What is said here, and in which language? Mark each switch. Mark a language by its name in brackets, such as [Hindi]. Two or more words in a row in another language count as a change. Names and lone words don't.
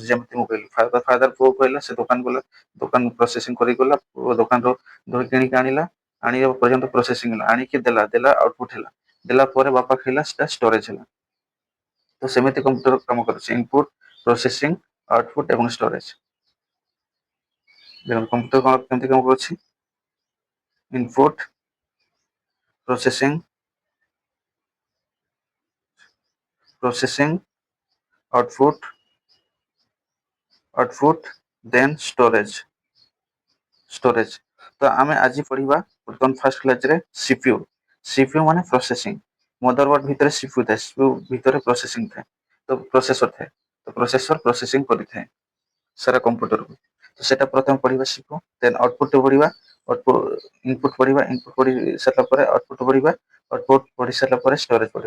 [Odia] ଯେମିତି ମୁଁ କହିଲି, ଫାଦର ପୁଅ କହିଲା, ସେ ଦୋକାନ ଗଲା, ଦୋକାନ ପ୍ରୋସେସିଂ କରି ଗଲା, ଦୋକାନରୁ ଦହି କିଣିକି ଆଣିଲା, ଆଣିବା ପର୍ଯ୍ୟନ୍ତ ପ୍ରୋସେସିଂ ହେଲା, ଆଣିକି ଦେଲା, ଦେଲା ଆଉଟପୁଟ ହେଲା, ଦେଲା ପରେ ବାପା ଖାଇଲା, ସେଟା ଷ୍ଟୋରେଜ ହେଲା। ତ ସେମିତି କମ୍ପ୍ୟୁଟର କାମ କରୁଛି, [English] input, processing, output [Odia] ଏବଂ ଷ୍ଟୋରେଜ। ଦେଖନ୍ତୁ କମ୍ପ୍ୟୁଟର କଣ କେମିତି କାମ କରୁଛି, [English] input, processing, processing, output, output, then storage, storage। [Odia] ତ ଆମେ ଆଜି ପଢିବା ବର୍ତ୍ତମାନ [English] first class [Odia] ସିପିୟୁ। ସିପିୟୁ ମାନେ ପ୍ରୋସେସିଂ, ମଦରବୋର୍ଡ ଭିତରେ ସିପିୟୁ ଥାଏ, ସିପିୟୁ ଭିତରେ ପ୍ରୋସେସିଂ ଥାଏ, ତ ପ୍ରୋସେସର ଥାଏ, ତ ପ୍ରୋସେସର ପ୍ରୋସେସିଂ କରିଥାଏ ସାରା କମ୍ପ୍ୟୁଟରକୁ। ତ ସେଟା ପ୍ରଥମେ ପଢିବା ସିପିୟୁ, [English] then output [Odia] ପଢିବା, ଇନପୁଟ ପଢିବା, ଇନପୁଟ ପଢି ସାରିଲା ପରେ ଆଉଟପୁଟ ପଢିବା, ଆଉଟପୁଟ ପଢି ସାରିଲା ପରେ ଷ୍ଟୋରେଜ ପଢିବା।